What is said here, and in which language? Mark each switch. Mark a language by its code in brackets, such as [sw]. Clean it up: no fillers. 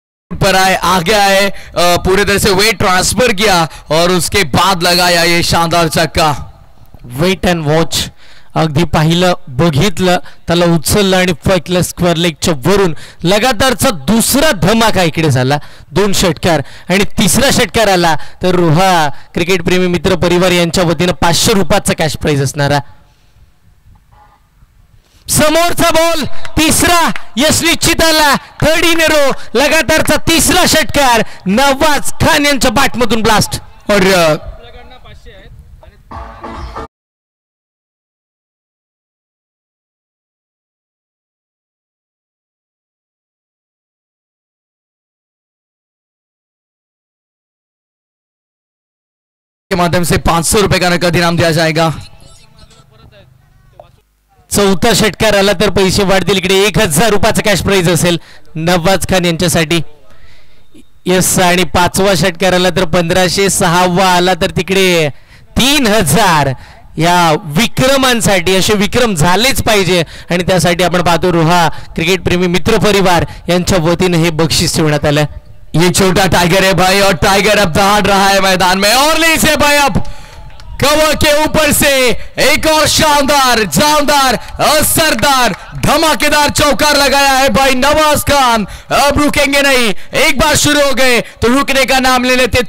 [hi] पर आगे आए, पूरे तरह से वेट ट्रांसफर किया और उसके बाद लगाया ये शानदार छक्का। [en] wait and watch, [mr] अगदी पाहिलं बघितलं, त्याला उचललं आणि फेकलं स्क्वेअर लेगच्या वरून। लगातारचा दुसरा धमाका इकडे झाला, 2 षटकार आणि तिसरा षटकार आला तर रोहा क्रिकेट प्रेमी मित्र परिवार यांच्या वतीनं 500 रुपयाचा कॅश प्राइज असणारा। समोरचा बॉल तिसरा, यश निश्चित आला, [en] 3rd in row, [mr] लगातारचा तिसरा षटकार, नवाज खान यांच्या बॅटमधून ब्लास्ट [hi] और के माध्यम से 500 रुपए का नकद इनाम दिया जाएगा। [mr] चौथा षटकार आला तर पैसे वाढतील, इकडे 1000 रुपयाचा कॅश प्राइज असेल नवाज खान यांच्यासाठी। [en] yes, [mr] आणि 5वा षटकार आला तर 1500, 6वा आला तर तिकडे 3000। या विक्रमांसाठी असे विक्रम झालेच पाहिजे आणि त्यासाठी आपण पाहतो रोहा क्रिकेट प्रेमी मित्र परिवार यांच्या वतीने हे बक्षीस ठेवण्यात आलं। [hi] ये छोटा टाइगर है भाई और टाइगर अब दहाड़ रहा है मैदान में और ले से भाई अब कवर के ऊपर से एक और शानदार, जानदार, असरदार, धमाकेदार चौकार लगाया है भाई नवाज खान। अब रुकेंगे नहीं, एक बार शुरू हो गए तो रुकने का नाम ले लेते।